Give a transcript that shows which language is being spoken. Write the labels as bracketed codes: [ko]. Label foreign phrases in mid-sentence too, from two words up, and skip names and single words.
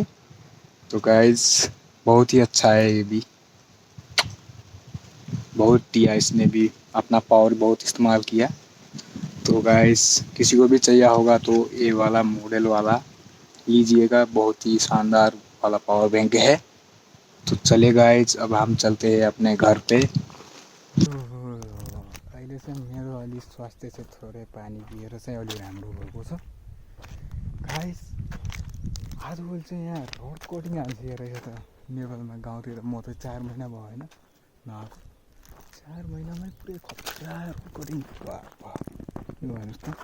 [hi] तो गाइस बहुत ही अच्छा है, ये भी बहुत दिया इसने भी, अपना पावर बहुत इस्तेमाल किया। तो गाइस किसी को भी चाहिए होगा तो ये वाला मॉडल वाला लीजिएगा, बहुत ही शानदार वाला [en] power bank [hi] है। तो चलिए गाइस अब हम चलते हैं अपने घर पे। [ne] अहिले चाहिँ मेरो अलि स्वास्थ्य चाहिँ थोरै पानी पिएर चाहिँ अलि राम्रो भएको छ गाइस। आजकल चाहिँ यहाँ [en] road coating [ne] हालिसकेको रहेछ त नेपालमा। गाउँतिर म त 4 महिना भयो होइन नआएको, 4 महिनामै पुरै खतरा [en] road coating [ne] यो हेर्नुहोस् त।